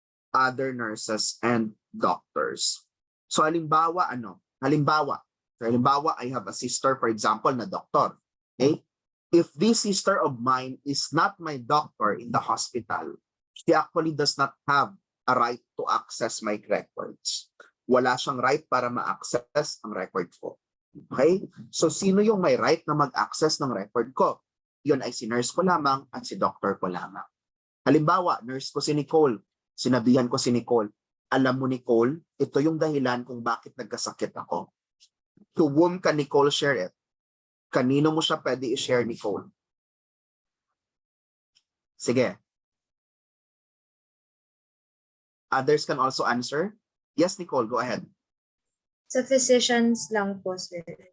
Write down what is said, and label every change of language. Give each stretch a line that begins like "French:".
English: Other nurses and doctors.
Filipino: So halimbawa, Halimbawa,
English: I have a sister, for example, na doctor. Okay? If this sister of mine is not my doctor in the hospital, she actually does not have a right to access my records.
Filipino: Wala siyang right para ma-access ang record ko. Okay? So sino yung may right na mag-access ng record ko? Yun ay si nurse ko lamang at si doctor ko lamang. Halimbawa, nurse ko si Nicole. Sinabihan ko si Nicole, alam mo Nicole, ito yung dahilan kung bakit nagkasakit ako.
English: To whom can Nicole share it?
Filipino: Kanino mo siya pwede i-share, Nicole? Sige.
English: Others can also answer. Yes, Nicole, go ahead.
Filipino: Sa physicians lang po, sir.